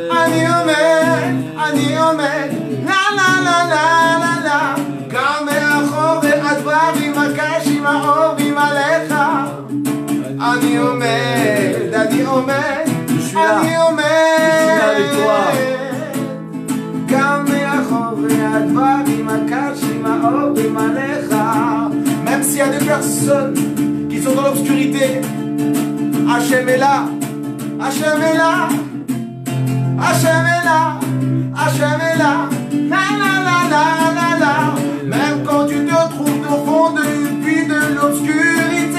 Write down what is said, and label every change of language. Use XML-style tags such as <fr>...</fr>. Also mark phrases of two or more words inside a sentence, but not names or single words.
<he>לה לה לה לה לה לה גם מאחורי הדברים הקשים העוברים עליך אני עומד, גם מאחורי הדברים הקשים העוברים עליך.</he> <fr>Même s'il y a des personnes qui sont dans l'obscurité, Hachem est là. Hachem est là, Hachem est là, Hachem est là, la la la la la la. Même quand tu te trouves au fond du puits de l'obscurité,</fr>